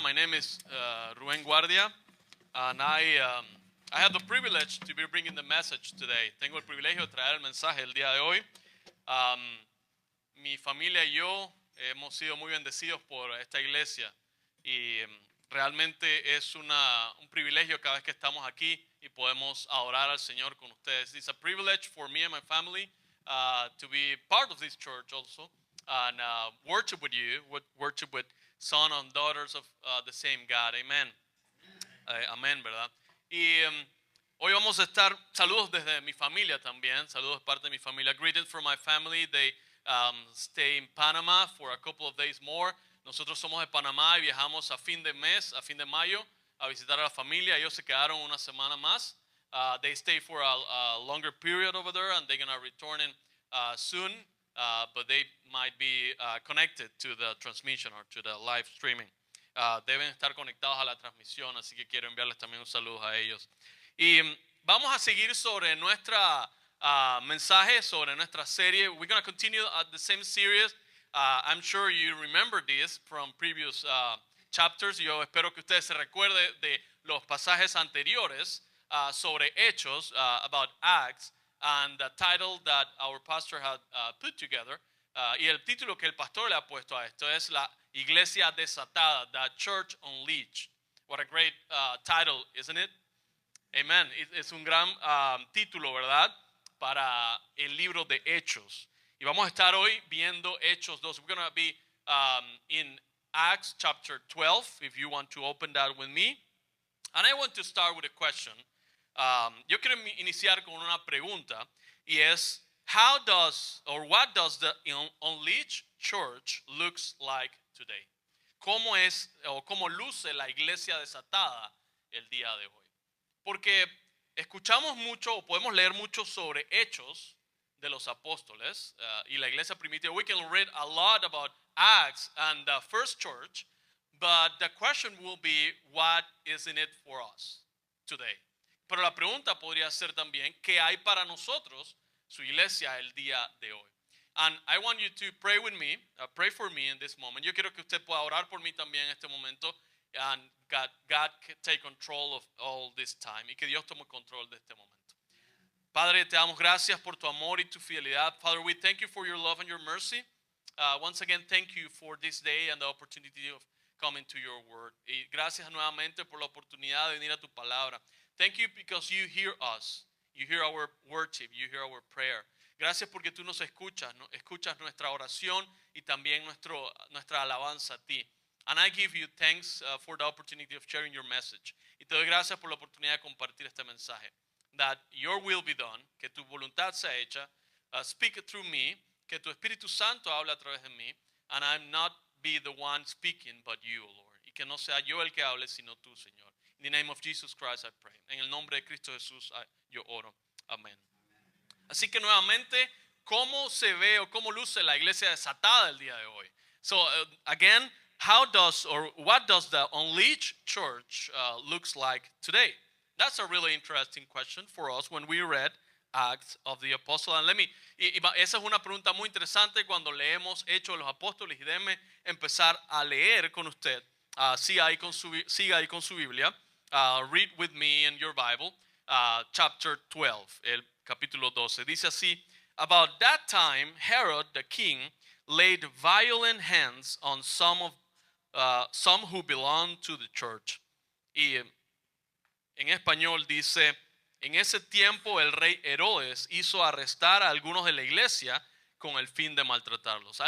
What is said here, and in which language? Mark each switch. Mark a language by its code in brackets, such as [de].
[en] My name is Rubén Guardia, and I have the privilege to be bringing the message today. [es] Tengo el privilegio de traer el mensaje el día de hoy. Mi familia y yo hemos sido muy bendecidos por esta iglesia y realmente es un privilegio cada vez que estamos aquí y podemos adorar al Señor con ustedes. [en] It's a privilege for me and my family to be part of this church also and worship with you, worship with sons and daughters of the same God. [es] Amen. Amén, ¿verdad? Y hoy vamos a estar, saludos desde mi familia también, saludos de parte de mi familia. [en] Greetings from my family. They stay in Panama for a couple of days more. [es] Nosotros somos de Panamá y viajamos a fin de mes, a fin de mayo, a visitar a la familia. Ellos se quedaron una semana más. [en] They stay for a longer period over there, and they're going to return soon, but they might be connected to the transmission or to the live streaming. [es] Deben estar conectados a la transmisión, así que quiero enviarles también un saludo a ellos. Y vamos a seguir sobre nuestra mensaje, sobre nuestra serie. [en] We're going to continue the same series. I'm sure you remember this from previous chapters. [es] Yo espero que ustedes se recuerden de los pasajes anteriores sobre Hechos, [en] about Acts, [es] and the title that our pastor had put together. Y el título que el pastor le ha puesto a esto es La Iglesia Desatada, [en] The Church Unleashed. What a great title, isn't it? Amen. [es] Es un gran título, ¿verdad? Para el libro de Hechos. Y vamos a estar hoy viendo Hechos 2. [en] We're going to be in Acts chapter 12, if you want to open that with me. And I want to start with a question. [es] Yo quiero iniciar con una pregunta, y es, [en] how does, or what does the unleashed church looks like today? [es] ¿Cómo es, o cómo luce la iglesia desatada el día de hoy? Porque escuchamos mucho, o podemos leer mucho sobre Hechos de los apóstoles y la iglesia primitiva. [en] We can read a lot about Acts and the first church, but the question will be, what is in it for us today? [es] Pero la pregunta podría ser también, ¿qué hay para nosotros, su iglesia, el día de hoy? [en] And I want you to pray with me, pray for me in this moment. [es] Yo quiero que usted pueda orar por mí también en este momento, [en] and God can take control of all this time, [es] y que Dios tome control de este momento. Padre, te damos gracias por tu amor y tu fidelidad. [en] Father, we thank you for your love and your mercy. Once again, thank you for this day and the opportunity of coming to your word. [es] Y gracias nuevamente por la oportunidad de venir a tu palabra. [en] Thank you because you hear us. You hear our worship. You hear our prayer. [es] Gracias porque tú nos escuchas, escuchas nuestra oración y también nuestra alabanza a ti. [en] And I give you thanks for the opportunity of sharing your message. [es] Y te doy gracias por la oportunidad de compartir este mensaje. [en] That your will be done, [es] que tu voluntad sea hecha, [en] speak it through me, [es] que tu Espíritu Santo hable a través de mí, [en] and I'm not be the one speaking, but you, Lord. [es] Y que no sea yo el que hable, sino tú, Señor. [en] In the name of Jesus Christ I pray. [es] En el nombre de Cristo Jesús yo oro. Amén. Así que nuevamente, ¿cómo se ve o cómo luce la iglesia desatada el día de hoy? [en] So again, how does or what does the unleashed church looks like today? That's a really interesting question for us when we read Acts of the Apostles. [es] And esa es una pregunta muy interesante cuando leemos Hechos de los Apóstoles, y déjeme empezar a leer con usted. Siga ahí con su Biblia. [en] Read with me in your Bible, chapter 12, [es] el capítulo 12. Dice así: [en] About that time, Herod the king laid violent hands on some who belonged to the church. [es] Y en español dice: en ese tiempo el rey Herodes hizo arrestar a algunos de la iglesia con el fin de maltratarlos.